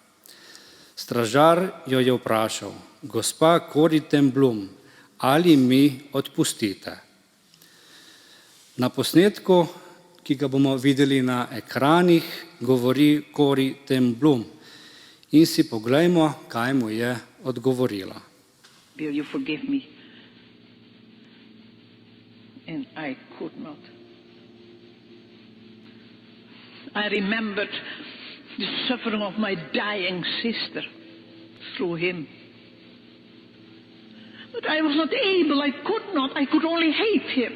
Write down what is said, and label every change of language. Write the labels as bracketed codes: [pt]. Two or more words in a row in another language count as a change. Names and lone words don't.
[sl] Stražar jo je vprašal: "Gospa Corrie ten Boom, ali mi odpustite?" Na posnetku, ki ga bomo videli na ekranih, govori Corrie ten Boom in si poglejmo, kaj mu je odgovorila. [en] Will you forgive me? And I could not. I remembered the suffering of my dying sister through him. But I was not able, I could only hate him.